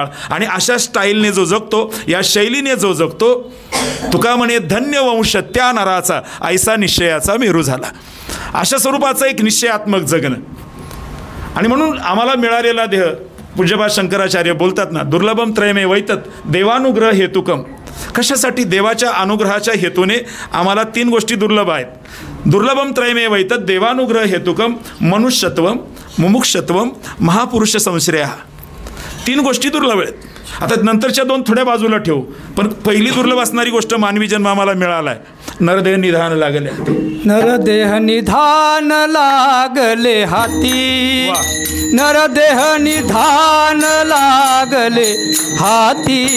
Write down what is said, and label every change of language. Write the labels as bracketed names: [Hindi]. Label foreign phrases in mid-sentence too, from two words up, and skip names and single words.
[Marathi] आणि अशा स्टाईलने जो जगतो, या शैलीने जो जगतो, तुका म्हणे धन्य वंश त्या नराचा ऐसा निश्चयाचा मेरू झाला. अशा स्वरूपाचं एक निश्चयात्मक जगणं. आणि म्हणून आम्हाला मिळालेला देह, पूज्यपाद शंकराचार्य बोलतात ना, [Sanskrit] दुर्लभम त्रयमे वैतत देवानुग्रह हेतुकम. [Marathi] कशासाठी? देवाच्या अनुग्रहाच्या हेतूने आम्हाला 3 गोष्टी दुर्लभ आहेत. [Sanskrit] दुर्लभम त्रयमे वैतत देवानुग्रह हेतुकम मनुष्यत्वम मुमुक्षत्वम महापुरुष संश्रय. [Marathi] 3 गोष्टी दुर्लभ आहेत. आता नंतरच्या 2 थोड्या बाजूला ठेवू, पण पहिली दुर्लभ असणारी गोष्ट मानवी जन्म आम्हाला मिळाला आहे, नरदेह निधान लागले. नरदेह निधान लागले हाती, नरदेह निधान लागले हाती.